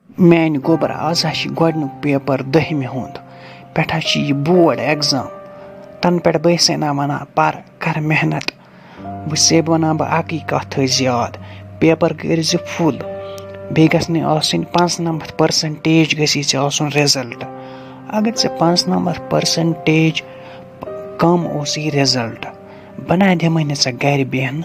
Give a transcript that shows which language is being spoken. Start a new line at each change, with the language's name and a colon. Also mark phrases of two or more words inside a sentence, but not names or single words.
Kashmiri: میانہِ گوٚبرا آز چھِ گۄڈنیُک پیپر 10مہِ ہُنٛد پٮ۪ٹھٕ چھِ یہِ
English: board exam
Kashmiri: تَنہٕ پٮ۪ٹھ بہٕ ٲسے نا وَنان پَر کَر محنت سیب وَنان بہٕ اَکٕے کَتھ تھٲیزِ یاد پیپر کٔرۍزِ فُل بیٚیہِ گژھِ نہٕ آسٕنۍ 95% گژھی ژےٚ آسُن رِزَلٹ اگر ژےٚ 95% کَم اوسُے رِزَلٹ بہٕ نہ دِمَے نہٕ ژےٚ گَرِ بیٚہنہٕ